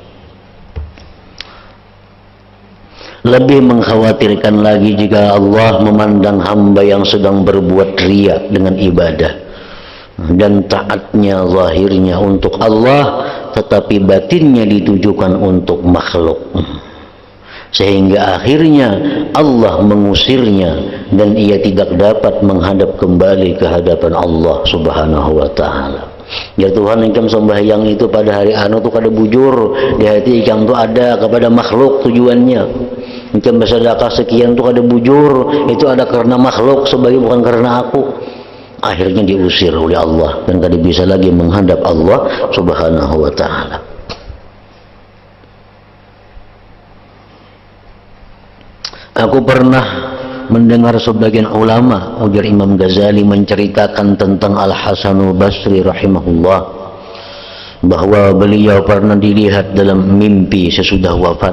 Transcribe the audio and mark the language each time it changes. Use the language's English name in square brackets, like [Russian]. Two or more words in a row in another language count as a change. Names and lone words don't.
[Indonesian] Lebih mengkhawatirkan lagi jika Allah memandang hamba yang sedang berbuat riya dengan ibadah dan taatnya zahirnya untuk Allah, tetapi batinnya ditujukan untuk makhluk, sehingga akhirnya Allah mengusirnya dan ia tidak dapat menghadap kembali ke hadapan Allah [Arabic] سبحانه وتعالى. [Banjar] Ya Tuhan, engkau sembahyang itu pada hari anu tuh kada bujur di hati engkau tuh ada kepada makhluk tujuannya. Engkau bersedekah sekian tuh kada bujur, itu ada karena makhluk sebagai bukan karena aku. [Indonesian] Akhirnya diusir oleh Allah dan kada bisa lagi menghadap Allah [Arabic] سبحانه وتعالى. [Indonesian] Aku pernah mendengar sebagian ulama, ujar Imam Ghazali, menceritakan tentang Al-Hasanul Basri rahimahullah, bahwa beliau pernah dilihat dalam mimpi sesudah wafat.